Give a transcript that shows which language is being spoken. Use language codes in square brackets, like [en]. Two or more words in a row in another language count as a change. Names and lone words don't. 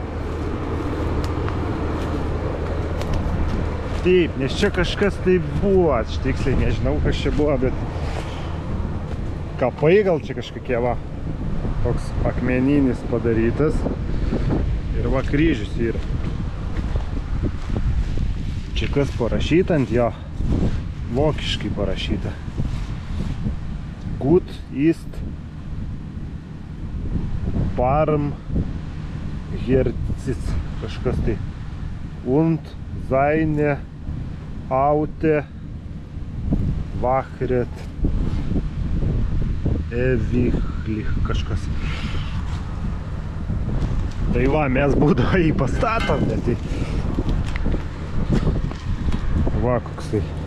[lt] Taip, nes čia kažkas tai buvo, aš tiksliai nežinau, kas čia buvo, bet kapai gal čia kažkokie, va, toks akmeninis padarytas ir va kryžius yra. Čia kas parašyta ant jo, vokiškai parašyta. [de] Gut ist Barmherzig, [lt] kažkas tai. [de] Und seine Aute wachret ewiglich, kažkas. [lt] Tai va, mes būdavo jį pastatom, bet tai... Va, koks tai.